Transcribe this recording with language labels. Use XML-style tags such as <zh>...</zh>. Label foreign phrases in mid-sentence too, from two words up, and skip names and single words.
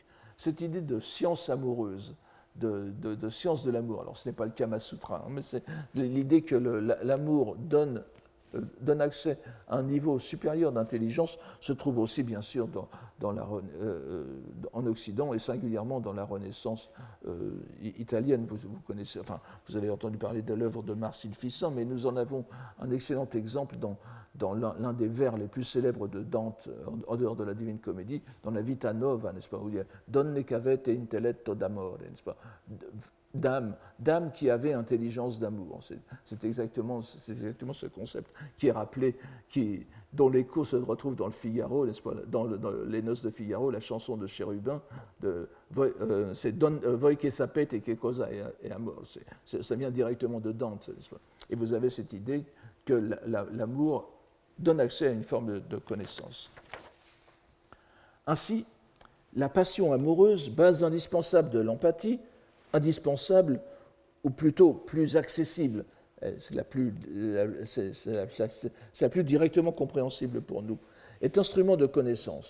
<fr>Cette idée de science amoureuse, de science de l'amour, alors ce n'est pas le Kama Sutra, mais c'est l'idée que l'amour donne accès à un niveau supérieur d'intelligence, se trouve aussi bien sûr en Occident et singulièrement dans la Renaissance italienne. Vous connaissez, enfin, vous avez entendu parler de l'œuvre de Marcille Fissin, mais nous en avons un excellent exemple dans l'un des vers les plus célèbres de Dante, en dehors de la Divine Comédie, dans la Vita Nova, n'est-ce pas, où il y a</fr> <it>Donne cavete intelletto d'amore,</it> <fr>n'est-ce pas, dame qui avait intelligence d'amour. C'est exactement ce concept qui est rappelé, dont l'écho se retrouve dans le Figaro, n'est-ce pas, dans les Noces de Figaro, la chanson de Chérubin, c'est</fr> <it>Voi che sapete che cosa è amore.</it> <fr>Ça vient directement de Dante, n'est-ce pas. Et vous avez cette idée que l'amour donne accès à une forme de connaissance. Ainsi, la passion amoureuse, base indispensable de l'empathie, indispensable, ou plutôt plus accessible, c'est la plus directement compréhensible pour nous, est instrument de connaissance.</fr>